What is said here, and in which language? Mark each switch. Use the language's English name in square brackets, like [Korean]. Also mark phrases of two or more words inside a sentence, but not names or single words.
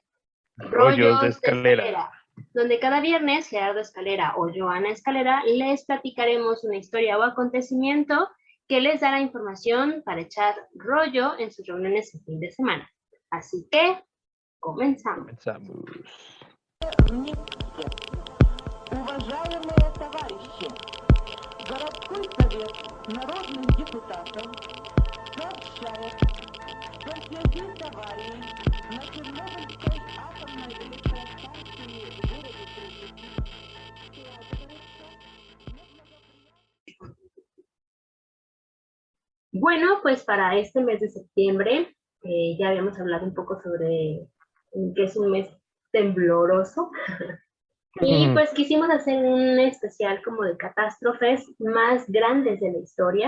[Spanish] Rollos de Rollos de Escalera. Escalera, donde cada viernes Gerardo Escalera o Joana Escalera les platicaremos una historia o acontecimiento que les dará información para echar rollo en sus reuniones de fin de semana. Así que, comenzamos. Comenzamos. [Russian] Уважаемые товарищи, городской совет народных депутатов сообщает, что в связи с аварией на Чернобыльской атомной электростанции в городе [Spanish] Bueno, pues para este mes de septiembre, ya habíamos hablado un poco sobre que es un mes tembloroso. Y pues quisimos hacer un especial como de catástrofes más grandes de la historia.